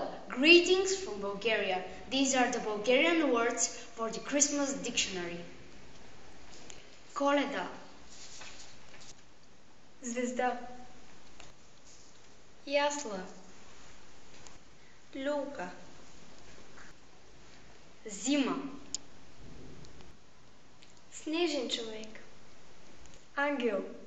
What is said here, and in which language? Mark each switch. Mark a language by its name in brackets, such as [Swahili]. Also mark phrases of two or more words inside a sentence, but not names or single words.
[English] Greetings from Bulgaria. These are the Bulgarian words for the Christmas dictionary. [Bulgarian] Коледа, Звезда, ясла, люлка, зима, снежен човек, ангел,